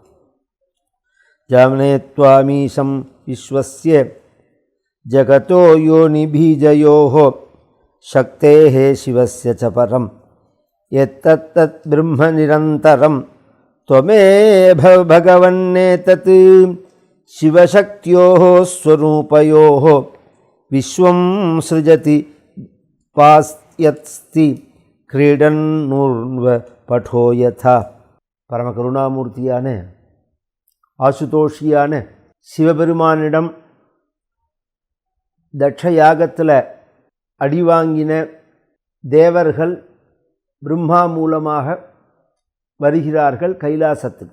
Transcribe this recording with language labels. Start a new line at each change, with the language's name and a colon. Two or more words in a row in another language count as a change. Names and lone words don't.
Sanskrit: जामने त्वामीशं विश्वस्य जगतो योनिबीजयोः शक्तेः शिवस्य च परं यत्तत् ब्रह्म निरन्तरं त्वमेव भगवन्नेतत्। शिवशक्त्योः स्वरूपयोः विश्वं सृजति पास्यत्स्ति क्रीडन्नुर्व पठो यथा।
Tamil: பரமகருணாமூர்த்தியான ஆசுதோஷியான சிவபெருமானிடம் தட்சயாகத்தில் அடிவாங்கின தேவர்கள் பிரம்மா மூலமாக வருகிறார்கள் கைலாசத்துக்கு.